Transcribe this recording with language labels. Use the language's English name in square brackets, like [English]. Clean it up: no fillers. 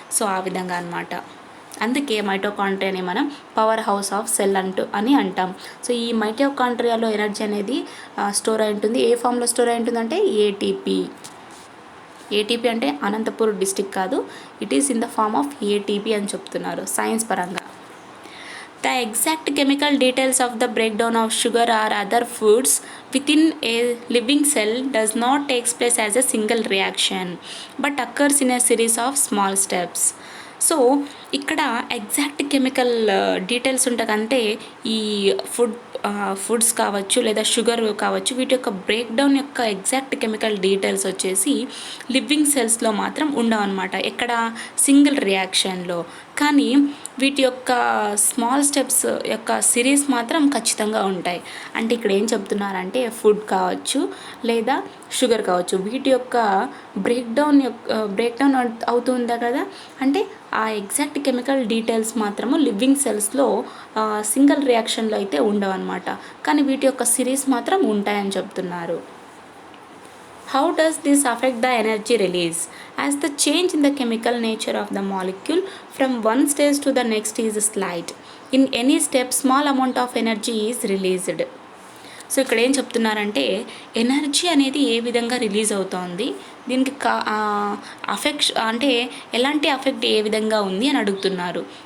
[Telugu] So ఆ విధంగా అనమాట. అందుకే మైటోకాండ్రియాని మనం పవర్ హౌస్ ఆఫ్ సెల్ అని అంటాం. సో ఈ మైటోకాండ్రియాలో ఎనర్జీ అనేది స్టోర్ అయి ఉంటుంది. ఏ ఫామ్లో స్టోర్ అయి ఉంటుందంటే ఏటీపీ. ఏటీపీ అంటే అనంతపూర్ డిస్టిక్ కాదు, [English] it is in the form of ATP [Telugu] అని చెప్తున్నారు సైన్స్ పరంగా. [English] The exact chemical details of the breakdown of sugar or other foods within a living cell does not take place as a single reaction but occurs in a series of small steps. [Telugu] So ఇక్కడ exact chemical details ఉంటుందంటే ఈ foods కావచ్చు లేదా sugar కావచ్చు, వీటి యొక్క breakdown యొక్క exact chemical details వచ్చేసి లివింగ్ సెల్స్లో మాత్రం ఉండవు అనమాట. ఎక్కడ? సింగిల్ రియాక్షన్లో. కానీ వీటి యొక్క స్మాల్ స్టెప్స్ యొక్క సిరీస్ మాత్రం ఖచ్చితంగా ఉంటాయి. అంటే ఇక్కడ ఏం చెప్తున్నారంటే ఫుడ్ కావచ్చు లేదా షుగర్ కావచ్చు, వీటి యొక్క బ్రేక్డౌన్ అవుతుందా కదా, అంటే ఆ ఎగ్జాక్ట్ కెమికల్ డీటెయిల్స్ మాత్రము లివింగ్ సెల్స్లో సింగిల్ రియాక్షన్లో అయితే ఉండవు అనమాట. కానీ వీటి యొక్క సిరీస్ మాత్రం ఉంటాయని చెప్తున్నారు. [English] How does this affect the energy release? As the change in the chemical nature of the molecule from one stage to the next is slight. In any step, small amount of energy is released. [Telugu] So ఇక్కడ ఏం చెప్తున్నారంటే energy అనేది ఏ విధంగా release అవుతోంది, దీనికి affect అంటే ఎలాంటి affect ఏ విధంగా ఉంది అని అడుగుతున్నారు.